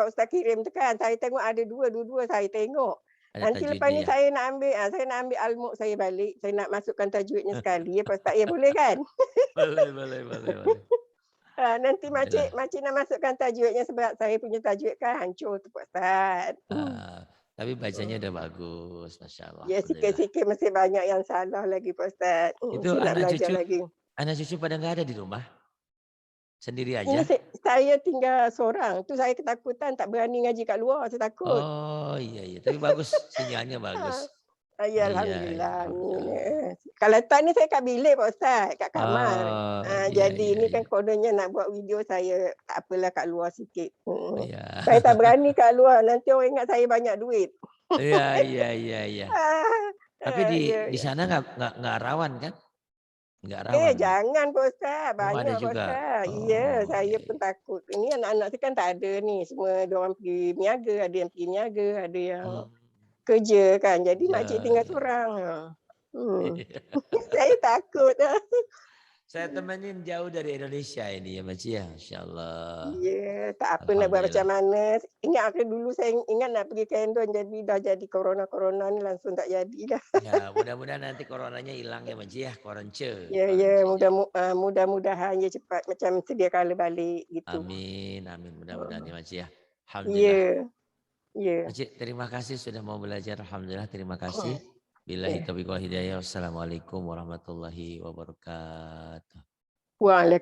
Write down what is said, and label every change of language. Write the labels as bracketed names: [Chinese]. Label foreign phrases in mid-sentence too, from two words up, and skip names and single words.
[Malay] Pak Ustaz kirim tu kan, saya tengok ada dua-dua saya tengok. ada Nanti lepas tajwidnya ni ya. saya nak ambil Al-Mulk saya balik, saya nak masukkan tajwidnya sekali ya Pak Ustaz. Ya boleh kan? Boleh. Nanti Alhamdulillah. makcik nak masukkan tajwidnya sebab saya punya tajwid kan hancur tu Pak Ustaz. [Indonesian] Tapi bacanya udah bagus, [Arabic] ما شاء الله. [Indonesian] Ya Alhamdulillah. [Malay] sikit-sikit masih banyak yang salah lagi Pak Ustaz. Itu Saya nak belajar lagi. [Indonesian] anak cucu pada nggak ada di rumah? Sendiri Ini aja? [Malay] saya tinggal seorang. Tu saya ketakutan tak berani ngaji kat luar, saya takut. [Indonesian] Oh iya. Tapi bagus, sinyalnya bagus. [Malay] Ya [Indonesian] Iya. [Malay] alhamdulillah. [Indonesian] Alhamdulillah. [Malay] Kalau tak ni saya kat bilik Pak Ustaz, kat kamar. [Indonesian] Oh [Malay] Jadi ni kan [Indonesian] iya. [Malay] kononnya nak buat video saya tak apalah kat luar sikit. [Indonesian] Iya. [Malay] Saya tak berani kat luar, nanti orang ingat saya banyak duit. [Indonesian] Iya. Tapi [Malay] Ya. [Indonesian] di sana nggak rawan kan? Nggak rawan. [Malay] Jangan Pak Ustaz, [Indonesian] Oh, ada [Malay] banyak Pak [Indonesian] juga. [Malay] Ustaz. [Indonesian] Oh, [Malay] Saya [Indonesian] iya. [Malay] pun takut. Ini anak-anak saya kan tak ada ni, semua diorang pergi niaga, ada yang pergi niaga, ada yang kerja kan. Jadi makcik tinggal [Indonesian] Ya. [Malay] seorang. Saya takut. [Indonesian] Saya temenin jauh dari Indonesia ini ya Makcik ya, [Arabic] ما شاء الله. [Malay] Ya, tak apa nak buat macam mana. Ingat dulu saya ingat nak pergi ke Endon, jadi dah jadi corona ni langsung tak jadi dah. [Indonesian] Ya, mudah-mudahan nanti coronanya hilang ya Makcik ya, koronce. [Malay] Ya, mudah-mudahan ya cepat macam sedia kala balik gitu. [Indonesian] Amin, mudah-mudahan ya Makcik ya. [Malay] Alhamdulillah. Ya. [Indonesian] Makcik, terima kasih sudah mau belajar. Alhamdulillah, terima kasih. [Arabic] بالله التوفيق والهداية. والسلام عليكم ورحمة الله وبركاته. [Malay] Waalaikumsalam.